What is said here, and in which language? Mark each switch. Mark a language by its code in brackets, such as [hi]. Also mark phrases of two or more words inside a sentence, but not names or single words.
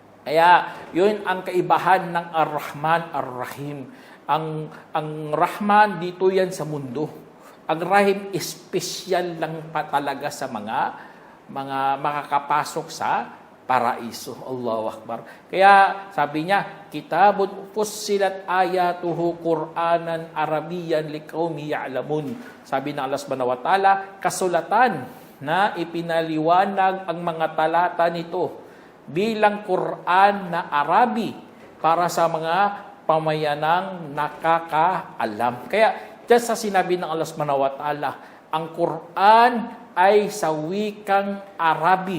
[tl] Kaya yun ang kaibahan ng Ar-Rahman, Ar-Rahim. Ang Rahman dito yan sa mundo. Ang Rahim espesyal lang pa talaga sa mga makakapasok sa paraiso. [ar] الله أكبر. [tl] Kaya sabi niya, [ar] كتاب فصلت آياته قرآنا عربيا لقوم يعلمون. [tl] Sabi ng Allah [ar] سبحانه وتعالى, [tl] kasulatan na ipinaliwanag ang mga talata nito bilang Quran na Arabi para sa mga pamayanang nakakaalam. Kaya dyan sa sinabi ng Allah [ar] سبحانه وتعالى, [tl] ang Quran ay sa wikang Arabi.